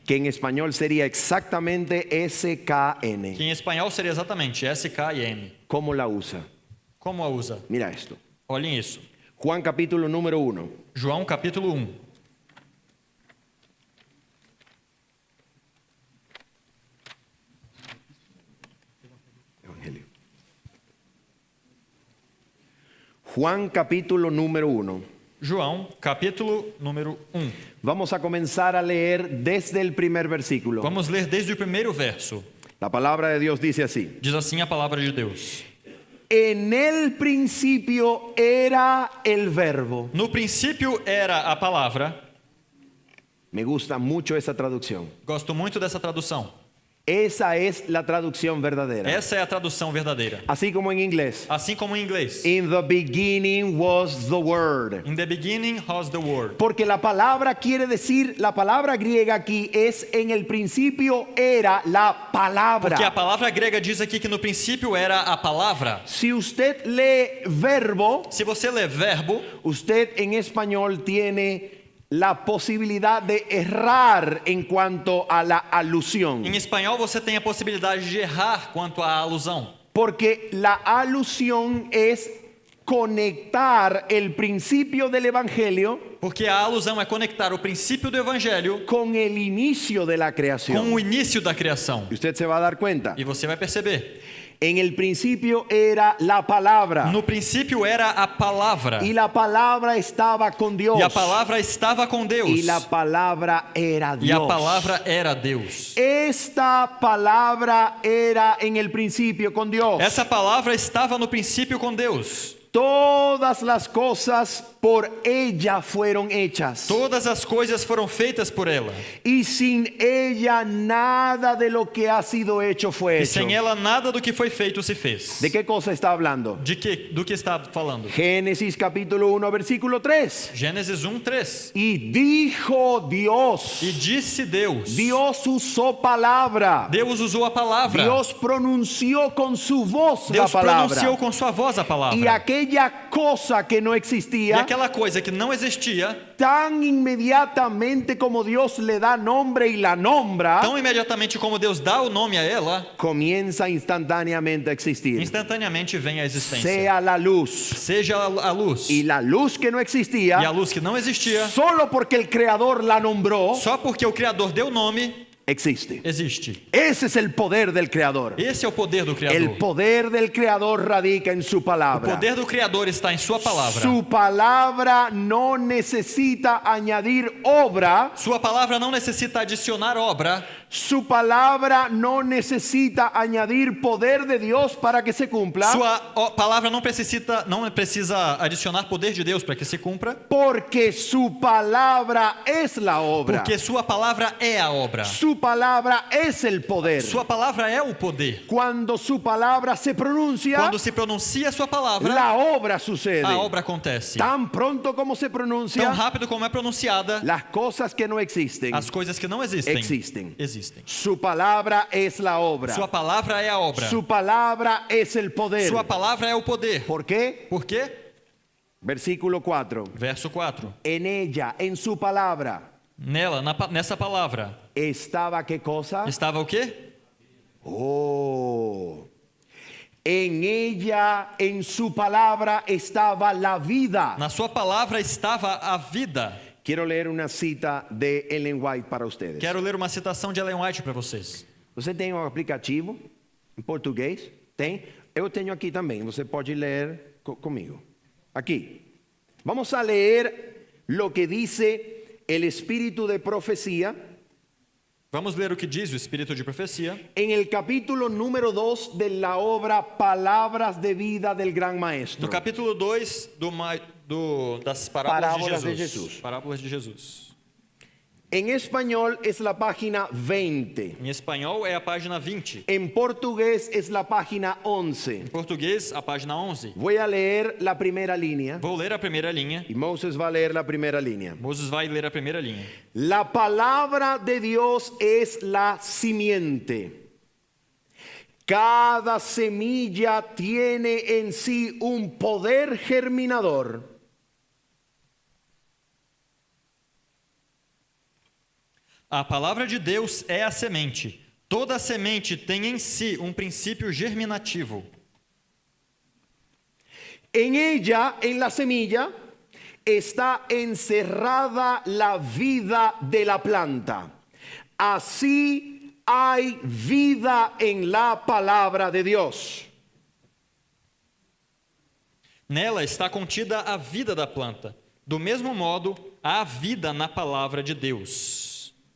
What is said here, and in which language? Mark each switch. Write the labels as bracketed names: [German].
[Spanish] Que en español sería exactamente SKN. [Portuguese] Que em espanhol seria exatamente S, K e N. [Spanish] ¿Cómo la usa? [Portuguese] Como a usa? [Spanish] Mira esto. [Portuguese] Olhem isso. [Spanish] Juan capítulo número 1. [Portuguese] João capítulo 1. [Spanish] Evangelio. Juan capítulo número 1. [Portuguese] João capítulo número 1. [Spanish] Vamos a comenzar a leer desde el primer versículo. [Portuguese] Vamos ler desde o primeiro verso. [Spanish] La palabra de Dios dice así. [Portuguese] Diz assim a palavra de Deus. [Spanish] En el principio era el verbo. [Portuguese] No princípio era a palavra. [Spanish] Me gusta mucho esa traducción. [Portuguese] Gosto muito dessa tradução. [Spanish] Esa es la traducción verdadera. [Portuguese] Essa é a tradução verdadeira. [Spanish] Así como en inglés. [Portuguese] Assim como em inglês. [English] In the beginning was the word. In the beginning was the word. [Spanish] Porque la palabra quiere decir, la palabra griega aquí es en el principio era la palabra. [Portuguese] Porque a palavra grega diz aqui que no princípio era a palavra. [Spanish] Si usted lee verbo, [Portuguese] Se você ler verbo, [Spanish] usted en español tiene la posibilidad de errar en cuanto a la alusión. [Portuguese] em espanhol você tem a possibilidade de errar quanto à alusão. [Spanish] Porque la alusión es conectar el principio del evangelio [Portuguese] Porque a alusão é conectar o princípio do evangelho [Spanish] con el inicio de la [Portuguese] com [Spanish] creación. [Portuguese] o início da criação. [Spanish] Y usted se va a dar cuenta. [Portuguese] E você vai perceber. [Spanish] En el principio era la palabra. [Portuguese] No princípio era a palavra. [Spanish] Y la palabra estaba con Dios. [Portuguese] E a palavra estava com Deus. [Spanish] Y la palabra era Dios. [Portuguese] E a palavra era Deus. [Spanish] Esta palabra era en el principio con Dios. [Portuguese] Essa palavra estava no princípio com Deus. [Spanish] Todas las cosas por ella fueron hechas. [Portuguese] Todas as coisas foram feitas por ela. [Spanish] Y sin ella nada de lo que ha sido hecho fue [Portuguese] E [Spanish] hecho. [Portuguese] sem ela nada do que foi feito se fez. [Spanish] ¿De qué cosa está hablando? [Portuguese] Do que está falando? [Spanish] Génesis capítulo 1 versículo 3. [Portuguese] Gênesis 1:3. [Spanish] Y dijo Dios. [Portuguese] E disse Deus. [Spanish] Dios usó palabra. [Portuguese] Deus usou a palavra. [Spanish] Dios pronunció con su voz [Portuguese] Deus [Spanish] la palabra. [Portuguese] pronunciou com sua voz a palavra. [Spanish] Y aquella cosa que no [Portuguese] E [Spanish] existía, [Portuguese] aquela coisa que não existia, [Spanish] tan inmediatamente como Dios le da nombre y la nombra, [Portuguese] tão imediatamente como Deus dá o nome a ela, [Spanish] comienza instantáneamente a existir. [Portuguese] instantaneamente vem a existência. [Spanish] Sea la luz. [Portuguese] Seja a luz. [Spanish] Y la luz que no [Portuguese] E a [Spanish] existía, [Portuguese] luz que não existia, [Spanish] solo porque el Creador la nombró, [Portuguese] só porque o Criador deu nome, [Spanish] existe. [Portuguese] existe. [Spanish] Ese es el poder del Creador. [Portuguese] Esse é o poder do [Spanish] El [Portuguese] Criador. [Spanish] poder del Creador radica en su [Portuguese] O palabra. poder do Criador está em sua palavra. [Spanish] Su palabra no necesita añadir obra. [Portuguese] Sua palavra não necessita adicionar obra. [Spanish] Su palabra no necesita añadir poder de Dios para que se cumpla. [Portuguese] Palavra não precisa adicionar poder de Deus para que se cumpra. [Spanish] Porque su palabra es la obra. [Portuguese] Porque sua palavra é a obra. [Spanish] Su palabra es el poder. [Portuguese] Sua palavra é o poder. [Spanish] Cuando su palabra se pronuncia, [Portuguese] Quando se pronuncia sua palavra, [Spanish] la obra sucede. [Portuguese] a obra acontece. [Spanish] Tan pronto como se [Portuguese] Tão [Spanish] pronuncia, [Portuguese] rápido como é pronunciada, [Spanish] las cosas que no existen [Portuguese] as coisas que não existem, [Spanish] existen. [Portuguese] existem. [Spanish] Su palabra es la obra. [Portuguese] Sua palavra é a obra. [Spanish] Su palabra es el poder. [Portuguese] Sua palavra é o poder. [Spanish] ¿Por qué? [Portuguese] Por quê? [Spanish] Versículo 4. [Portuguese] Verso 4. [Spanish] En ella, en su palabra, [Portuguese] Nessa palavra, [Spanish] estaba ¿qué cosa? [Portuguese] estava o quê? [Spanish] Oh. En ella, en su palabra, estava la vida. [Portuguese] Na sua palavra estava a vida. [Spanish] Quiero leer una cita de Ellen White para ustedes. [Portuguese] Quero ler uma citação de Ellen White para vocês. Você tem um aplicativo em português? Tem? Eu tenho aqui também. Você pode ler comigo. Aqui. [Spanish] Vamos a leer lo que dice el espíritu de profecía. [Portuguese] Vamos ler o que diz o Espírito de Profecia. [Spanish] En el capítulo número 2 de la obra Palabras de Vida del Gran Maestro. [Portuguese] No capítulo 2 das Parábolas de Jesus. Parábolas de Jesus. [Spanish] En español es la página 20. [Portuguese] Em espanhol é a página 20. [Spanish] En portugués es la página 11. [Portuguese] Em português, a página 11. [Spanish] Voy a leer la primera línea. [Portuguese] Vou ler a primeira linha. [Spanish] Y Moses va a leer la primera línea. [Portuguese] Moses vai ler a primeira linha. [Spanish] La palabra de Dios es la simiente. Cada semilla tiene en sí un poder germinador. [Portuguese] A palavra de Deus é a semente. Toda semente tem em si um princípio germinativo. [Spanish] En ella, en la semilla, está encerrada la vida de la planta. Así hay vida en la palabra de Dios. [Portuguese] Nela está contida a vida da planta. Do mesmo modo, há vida na palavra de Deus.